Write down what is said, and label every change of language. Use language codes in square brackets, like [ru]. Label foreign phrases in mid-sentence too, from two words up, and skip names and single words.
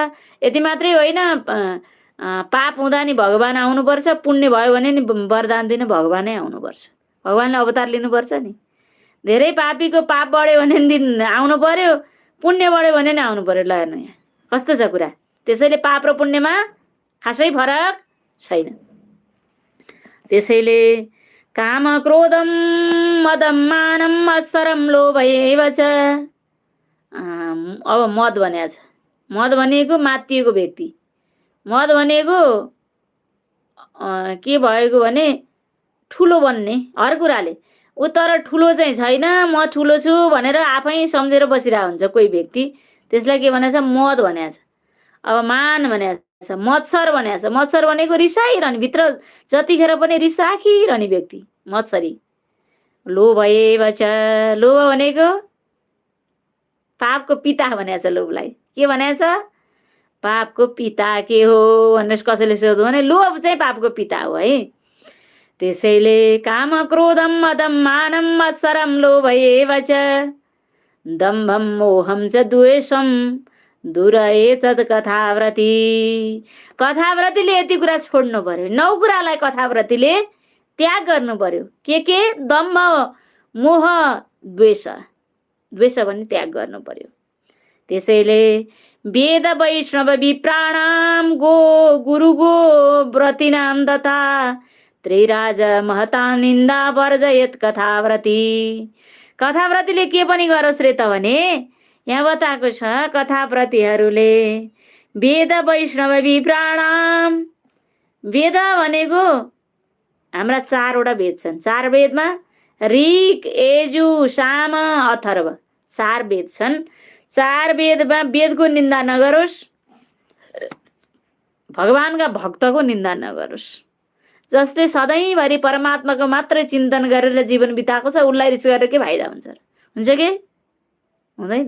[ne] यति मात्रै होइन, पाप हुँदा नि भगवान आउनुपर्छ, पुण्य भयो भने नि वरदान दिन भगवानै आउनुपर्छ, भगवानले अवतार लिनुपर्छ नि। धेरै पापीको पाप बढ्यो भने नि आउनु पर्यो, पुण्य बढ्यो भने नि आउनु पर्यो। ल हेर्नु यहाँ कस्तो छ कुरा। त्यसैले पाप र पुण्यमा खासै फरक छैन। [sa] त्यसैले काम क्रोधम मदम मानम मत्सरम लोभएव च। [ne] अब मद भनेको छ। मद भनेको मातिएको व्यक्ति। मद भनेको के भएको भने ठुलो बन्ने हर कुराले। ऊ तर ठुलो चाहिँ छैन, म ठुलो छु भनेर आफै सम्झेर बसिरहेको हुन्छ कोही व्यक्ति। त्यसलाई के भनेको छ? मद भनेको छ। अब मान भनेको छ, मत्सर भनेको छ। मत्सर भनेको रिसाइरहने, भित्र जतिखेर पनि रिस राखिरहने व्यक्ति मत्सरी। [sa] लोभएव च। [ne] लोभ भनेको पापको पिता भनेको छ। लोभलाई के भनेको छ? पापको पिता के हो भनेर कसैले सोध्यो भने लोभ चाहिँ पापको पिता हो है। [sa] त्यसैले काम क्रोधम मदम मानम मत्सरम लोभएव च दम्भम मोहम च द्वेषम दूरये तत् कथाव्रती। [ne] कथाव्रतीले यति कुरा छोड्नु पर्यो। 9 कुरालाई कथाव्रतीले त्याग गर्नु पर्यो। के? दम्भ, मोह, द्वेष। द्वेष पनि त्याग गर्नु पर्यो। [sa] त्यसैले वेद वैष्णव विप्राणाम गुरु गो व्रतिनाम तथा त्रिराज महता निन्दा वर्जयत कथाव्रती। [ne] कथाव्रतीले के पनि गरोस् रे त भने यहाँ बताएको छ, कथाव्रतीहरूले [sa] वेद वैष्णव विप्राणाम। [ne] वेद भनेको हाम्रा 4वटा वेद छन्। 4 वेदमा ऋग, यजु, साम, अथर्व 4 वेद छन्। 4 वेदमा वेदको निन्दा नगरोस्, भगवानका भक्तको निन्दा नगरोस्। जसले सधैँभरि परमात्माको मात्रै चिन्तन गरेर जीवन बिताएको छ उसलाई रिस गरेर के फाइदा हुन्छ? हुन्छ के? हुँदैन।